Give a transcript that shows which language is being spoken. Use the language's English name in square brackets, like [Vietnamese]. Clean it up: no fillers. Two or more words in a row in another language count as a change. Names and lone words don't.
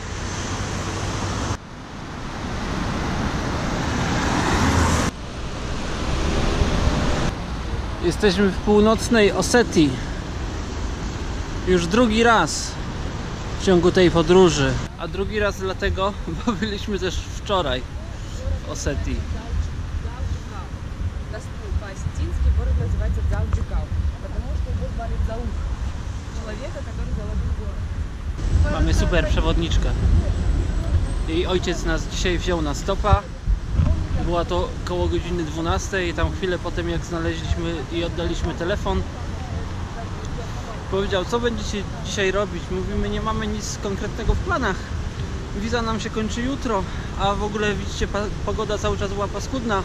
[Polish] Jesteśmy w północnej Osetii. Już drugi raz w ciągu tej podróży. A drugi raz dlatego, bo byliśmy też wczoraj w Osetii. [Russian] По-осетински город называется Галджикал, потому что его звали Заух, человека, который заложил город. [Polish] Mamy super przewodniczkę. Jej ojciec nas dzisiaj wziął na stopa. Była to koło godziny 12 i tam chwilę potem, jak znaleźliśmy i oddaliśmy telefon, powiedział: co będziecie dzisiaj robić? Mówimy: nie mamy nic konkretnego w planach. Wiza nam się kończy jutro, a w ogóle widzicie, pogoda cały czas była paskudna.